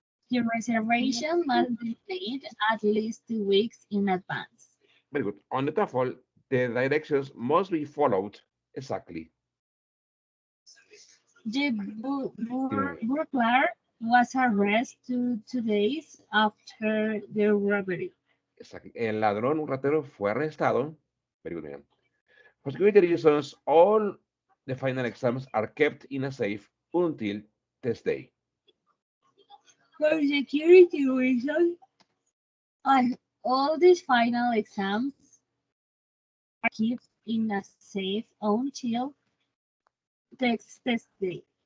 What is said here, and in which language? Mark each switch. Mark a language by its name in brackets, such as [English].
[English] The reservation must be made at least 2 weeks in advance. Very good. On the TOEFL, the directions must be followed exactly. The [Spanish] Dime. [English] burglar was arrested 2 days after the robbery. Exactly. [Spanish] El ladrón, un ratero, fue arrestado. [English] Very good, man. For security reasons, all the final exams are kept in a safe until test day. For security reasons, all these final exams are kept in a safe until test day.